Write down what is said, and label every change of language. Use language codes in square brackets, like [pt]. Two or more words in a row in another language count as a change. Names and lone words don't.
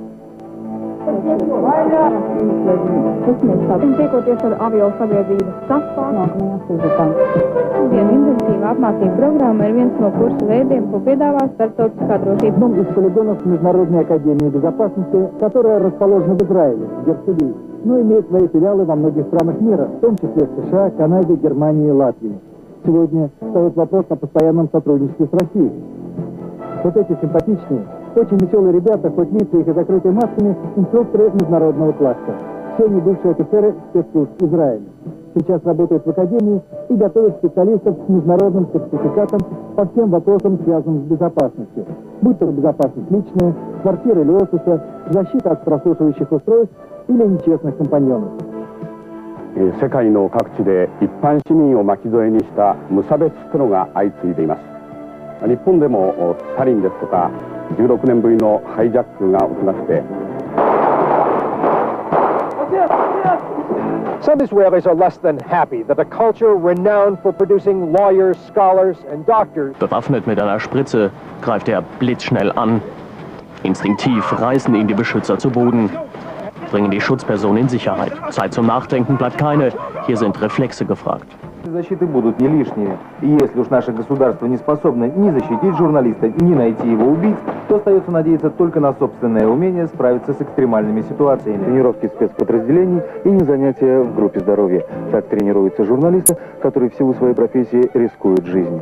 [lv] Tiekoties ar aviosabiedrības sastāvu, intensīva apmācība programma ir viens no kursu veidiem, ko piedāvā Starptautiskā drošības. [ru] Одном из полигонов Международной академии безопасности, которая расположена в Израиле, в Герцелии, но имеет свои филиалы во многих странах мира, в том числе в США, Канаде, Германии и Латвии. Сегодня встает вопрос о постоянном сотрудничестве с Россией. Вот эти симпатичные, очень веселые ребята, хоть лица их и закрыты масками, инструкторы международного класса. Все они бывшие офицеры спецслужб Израиля. Сейчас работают в академии и готовят специалистов с международным сертификатом по всем вопросам, связанным с безопасностью. Будь то безопасность личная, квартиры или офиса, защита от прослушивающих устройств или нечестных компаньонов. [ja] 世界の各地で一般市民を巻き添えにした無差別テロが相次いでいます。日本でもサリンですとか16年ぶりのハイジャックが起きまして [en] Some Israelis are less than happy that a culture renowned for producing lawyers, scholars and doctors. [de] Bewaffnet mit einer Spritze greift er blitzschnell an. Instinktiv reißen ihn die Beschützer zu Boden, bringen die Schutzperson in Sicherheit. Zeit zum Nachdenken bleibt keine, hier sind Reflexe gefragt. [ru] Защиты будут не лишние. И если уж наше государство не способно ни защитить журналиста, ни найти его убийц, то остается надеяться только на собственное умение справиться с экстремальными ситуациями. Тренировки спецподразделений и не занятия в группе здоровья. Так тренируются журналисты, которые в силу своей профессии рискуют жизнью.